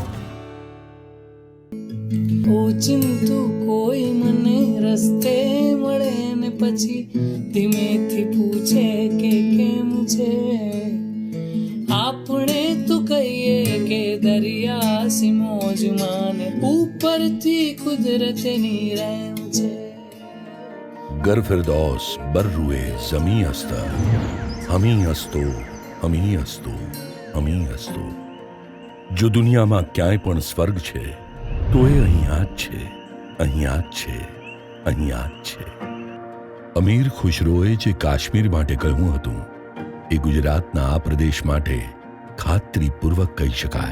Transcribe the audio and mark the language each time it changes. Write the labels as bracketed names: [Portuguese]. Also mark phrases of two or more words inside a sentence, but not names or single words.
[Gujarati] ઓચિંતું કોઈ મને રસ્તે મળે ને પછી ધીમેથી પૂછે કે કેમ છે આપણે તો કહીએ કે દરિયા સી મોજ માને ઉપરથી કુદરતની રહેમ છે [Persian] گر فردوس برروی زمین است همین است همین است همین است. [Gujarati] જો દુનિયામાં ક્યાંય પણ સ્વર્ગ છે તો એ અહીંયા જ છે, અહીંયા જ છે, અહીંયા જ છે। અમીર ખુશરોએ જે કાશ્મીર માટે કહ્યું હતું એ ગુજરાતના આ પ્રદેશ માટે ખાતરીપૂર્વક કહી શકાય।